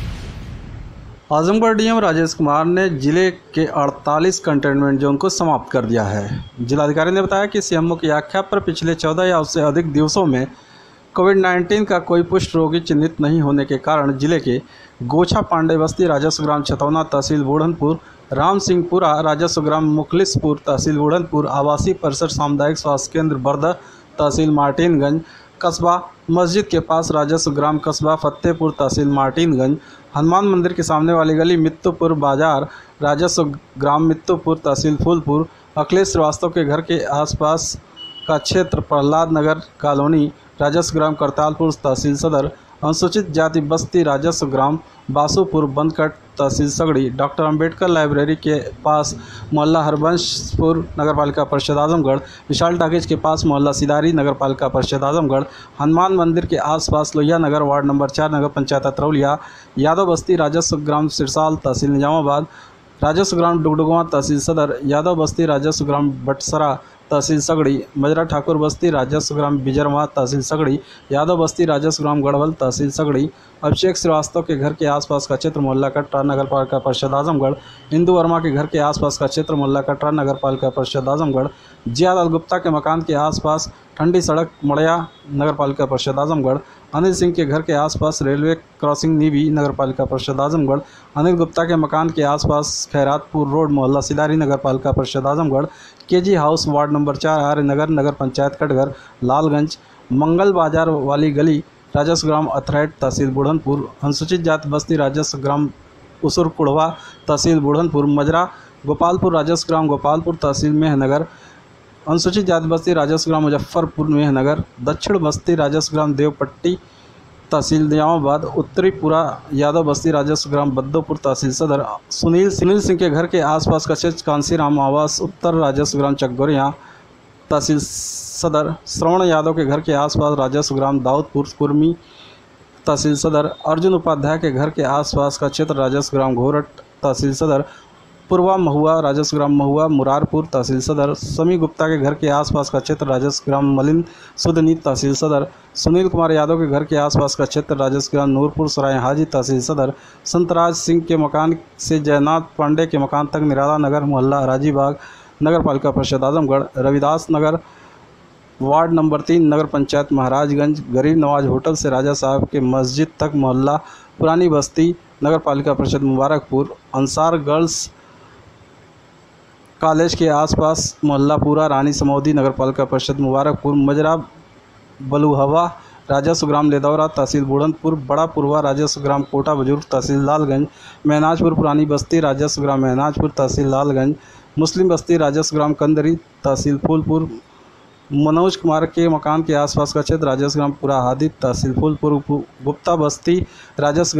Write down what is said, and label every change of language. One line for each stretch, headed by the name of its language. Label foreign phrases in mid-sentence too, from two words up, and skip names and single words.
Hindi: आजमगढ़ डीएम राजेश कुमार ने जिले के 48
English: containment zone
Hindi: को समाप्त कर दिया है। जिलाधिकारी ने बताया कि सीएमओ की आख्या पर पिछले 14 या उससे अधिक दिवसों में कोविड-19 का कोई पुष्ट रोगी चिन्हित नहीं होने के कारण जिले के गोछा पांडे बस्ती, राजस्व ग्राम छतौना, तहसील बूढ़नपुर, राम सिंहपुरा, राजस्व ग्राम मुखलिसपुर, तहसील बूढ़नपुर, आवासीय परिसर सामुदायिक स्वास्थ्य केंद्र बर्दा, तहसील मार्टिनगंज, कस्बा मस्जिद के पास राजस्व ग्राम कस्बा फतेहपुर, तहसील मार्टिनगंज, हनुमान मंदिर के सामने वाली गली मित्तुपुर बाजार, राजस्व ग्राम मित्तुपुर, तहसील फूलपुर, अखिलेश श्रीवास्तव के घर के आसपास का क्षेत्र प्रहलाद नगर कॉलोनी, राजस्व ग्राम करतालपुर, तहसील सदर, अनुसूचित जाति बस्ती, राजस्व ग्राम बासुपुर बंदकट, तहसील सगड़ी, डॉक्टर अंबेडकर लाइब्रेरी के पास मोहल्ला हरबंशपुर, नगरपालिका परिषद आजमगढ़, विशाल टाकीज के पास मोहल्ला सिदारी, नगरपालिका परिषद आजमगढ़, हनुमान मंदिर के आसपास लोहिया नगर, वार्ड नंबर 4, नगर पंचायत अतरौलिया, यादव बस्ती, राजस्व ग्राम सिरसाल, तहसील निजामाबाद, राजस्व ग्राम डुगडुगवा, तहसील सदर, यादव बस्ती, राजस्व ग्राम बटसरा, तहसील सगड़ी, मजरा ठाकुर बस्ती, राजस्व ग्राम बिजरवा, तहसील सगड़ी, यादव बस्ती, राजस्व ग्राम गढ़वल, तहसील सगड़ी, अभिषेक श्रीवास्तव के घर के आसपास का क्षेत्र मोहल्ला कटरा, नगरपालिका परिषद आजमगढ़, इंदू वर्मा के घर के आसपास का क्षेत्र मोहल्ला कटरा, नगरपालिका परिषद आजमगढ़, जियालाल गुप्ता के मकान के आसपास ठंडी सड़क मड़िया, नगरपालिका परिषद आजमगढ़, अनिल सिंह के घर के आसपास रेलवे क्रॉसिंग नीवी, नगरपालिका परिषद आजमगढ़, अनिल गुप्ता के मकान के आसपास खैरातपुर रोड, मोहल्ला सिदारी, नगरपालिका परिषद आजमगढ़, KG हाउस, वार्ड नंबर 4, आर्य नगर, नगर पंचायत कटघर, लालगंज, मंगल बाजार वाली गली, राजस्व ग्राम अथरैट, तहसील बुढ़नपुर, अनुसूचित जाति बस्ती, राजस्व ग्राम उसुर कुढ़वा, तहसील बुढ़नपुर, मजरा गोपालपुर, राजस्व ग्राम गोपालपुर, तहसील मेहनगर, अनुसूचित जाति बस्ती, राजस्व ग्राम मुजफ्फरपुर मेहनगर, दक्षिण बस्ती, राजस्व ग्राम देवपट्टी, तहसील निजामाबाद, उत्तरीपुरा, यादव बस्ती, राजस्व ग्राम बद्दोपुर, तहसील सदर, सुनील सिंह के घर के आसपास का क्षेत्र कांसीराम आवास, उत्तर, राजस्व ग्राम चकगोरिया, तहसील सदर, श्रवण यादव के घर के आसपास राजस्व ग्राम दाऊदपुर कुर्मी, तहसील सदर, अर्जुन उपाध्याय के घर के आसपास का क्षेत्र राजस्व ग्राम घोरट, तहसील सदर, पूर्वा महुआ, राजस्व ग्राम महुआ मुरारपुर, तहसील सदर, समी गुप्ता के घर के आसपास का क्षेत्र राजस्व ग्राम मलिन सुदनी, तहसील सदर, सुनील कुमार यादव के घर के आसपास का क्षेत्र राजस्व ग्राम नूरपुर सराय हाजी, तहसील सदर, संतराज सिंह के मकान से जयनाथ पांडे के मकान तक निराला नगर, मोहल्ला राजीबाग, नगरपालिका परिषद आजमगढ़, रविदास नगर, वार्ड नंबर 3, नगर पंचायत महाराजगंज, गरीब नवाज होटल से राजा साहब के मस्जिद तक, मोहल्ला पुरानी बस्ती, नगरपालिका परिषद मुबारकपुर, अंसार गर्ल्स कॉलेज के आसपास मोहल्ला पूरा, रानी समौदी, नगरपालिका परिषद मुबारकपुर, मजरा बलुहवा, राजस्व ग्राम लेदौरा, तहसील बुढ़नपुर, बड़ा पुरवा, राजस्व ग्राम कोटा बुजुर्ग, तहसील लालगंज, महनाजपुर पुरानी बस्ती, राजस्व ग्राम महनाजपुर, तहसील लालगंज, मुस्लिम बस्ती, राजस्व ग्राम कंदरी, तहसील फूलपुर, मनोज कुमार के मकान के आसपास का क्षेत्र राजस्व ग्राम पूरा हादी, तहसील फूलपुर, गुप्ता बस्ती, राजस्व